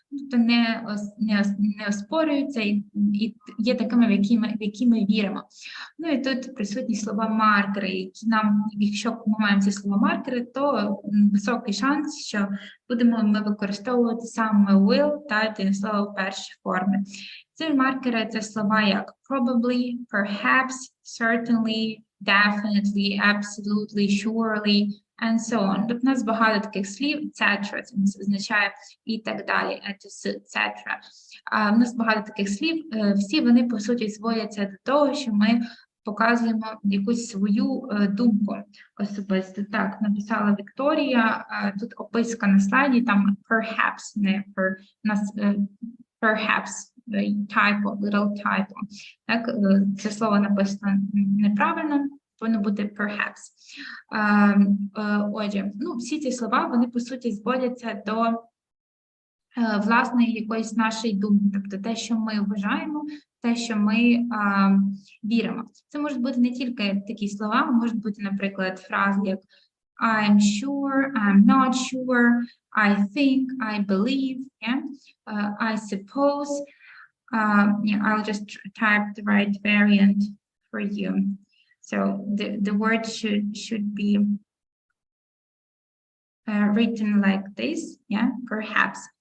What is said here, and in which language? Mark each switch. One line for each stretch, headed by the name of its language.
Ukrainian: Тобто не оспорюються і є такими, в які ми віримо. Ну і тут присутні слова маркери, які нам, якщо ми маємо ці слова маркери, то високий шанс, що будемо ми використовувати саме will та дієслово в першій формі. Ці маркери – це слова як probably, perhaps, certainly, definitely, absolutely, surely,
English: and so on.
Ukrainian: Тобто у нас багато таких слів, etc. Це означає і так далі, etc. У нас багато таких слів, всі вони, по суті, зводяться до того, що ми показуємо якусь свою думку особисто. Так, написала Вікторія, тут описка на слайді, там perhaps, не у нас perhaps,
English: typo, little typo.
Ukrainian: Так, це слово написано неправильно, повинно бути perhaps. Отже, всі ці слова, вони, по суті, зводяться до власної якоїсь нашої думки, тобто те, що ми вважаємо, те, що ми віримо. Це можуть бути не тільки такі слова, можуть бути, наприклад, фрази як
English: I'm sure, I'm not sure, I think, I believe, yeah? I suppose. I'll just type the right variant for you. So the word should be written like this, yeah, perhaps.